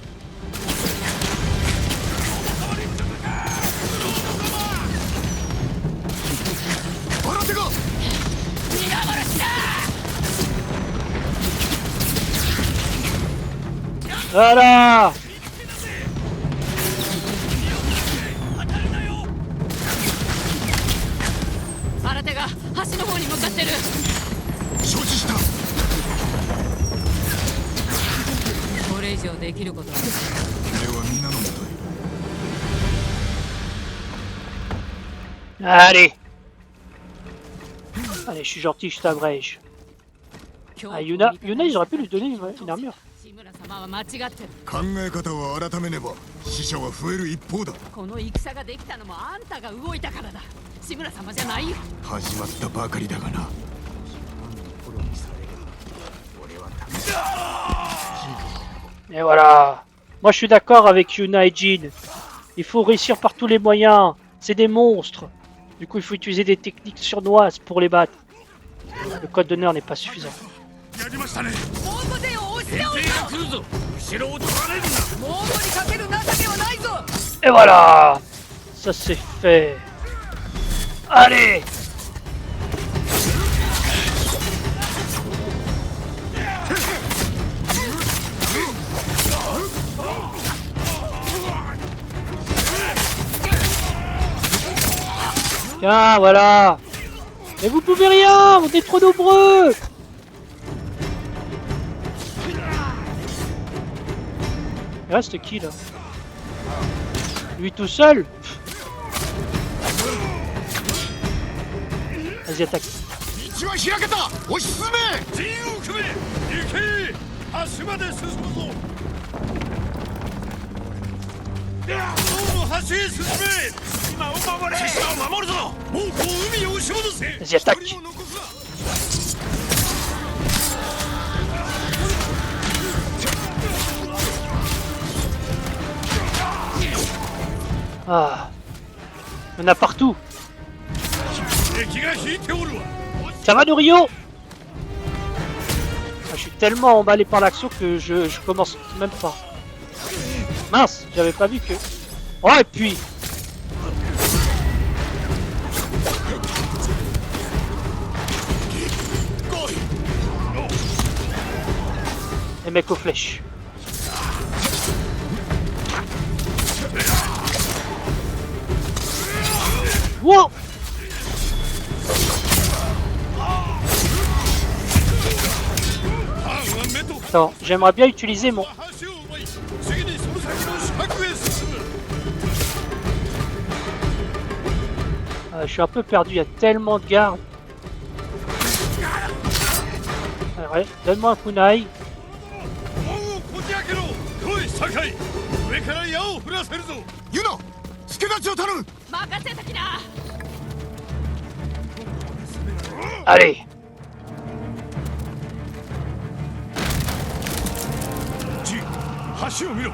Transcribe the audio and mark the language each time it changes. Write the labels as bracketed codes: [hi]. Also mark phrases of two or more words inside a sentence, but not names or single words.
[fr] Voilà! [ja] 新手が橋の方に向かってる。承知した。これ以上できることは。ではみんなのもとへ。 [fr] Allez! Allez, je suis gentil, je t'abrège. Ah, Yuna, ils auraient pu lui donner une armure. [ja] 志村様は間違ってる。考え方を改めねば死者は増える一方だ。この戦ができたのもあんたが動いたからだ。志村様じゃないよ。始まったばかりだがな。 [fr] Et voilà. Moi, je suis d'accord avec Yuna et Jin. Il faut réussir par tous les moyens. C'est des monstres. Du coup, il faut utiliser des techniques surnoises pour les battre. Le code d'honneur n'est pas suffisant. [ja] やりましたね。モンゴ勢を押し倒兵が来るぞ。後ろを取られるな。す。モンゴにかける情けはないぞ。 [fr] Et voilà. Ça, c'est fait. Allez! Tiens, voilà. Mais vous pouvez rien, vous êtes trop nombreux. Il reste qui là? Lui tout seul? Vas-y, attaque. [ja] 道は開けた。押し進め。陣を組め。行け。橋まで進むぞ。もう橋へ進め。今を守れ。死者を守るぞ。もう海へ押し戻せ。 [fr] Vas-y, attaque. [ja] 一人も残すな。 [fr] Ah. Il y en a partout. [ja] 敵が引いておるわ。 [fr] Ça va, Norio? Je suis tellement emballé par l'action que je commence même pas. Mince, j'avais pas vu que... Oh, et puis... Les mecs aux flèches. Wow! Attends, j'aimerais bien utiliser mon... [ja] 橋を奪い、次にその先の死角へ進む。 [fr] Je suis un peu perdu, il y a tellement de gardes. Ouais, donne-moi un kunai. [ja] 門をこじ開けろ。来い、酒井。上から矢を降らせるぞ。ユナ、助太刀を頼む。任せときな。 [fr] Allez! [ja] 橋を見ろ。